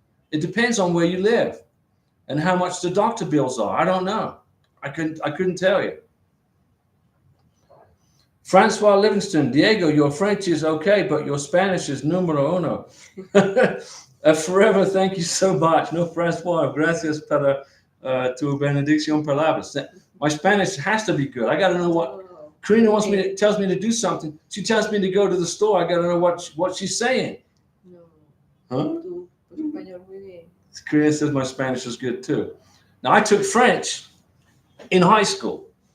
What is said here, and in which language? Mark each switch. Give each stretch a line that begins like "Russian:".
English: It depends on where you live and how much the doctor bills are. I don't know. I couldn't tell you. Francois Livingston, Diego, your French is okay, but your Spanish is
Spanish: numero uno.
English: Forever, thank you so much.
Spanish: No, Francois, gracias para tu benedicción palabras.
English: My Spanish has to be good. I got to know what Karina tells me to do something. She tells me to go to the store. I got to know what she's saying. No. Huh?
Spanish: Tu español muy bien.
English: Karina says my Spanish is good too. Now, I took French in high school.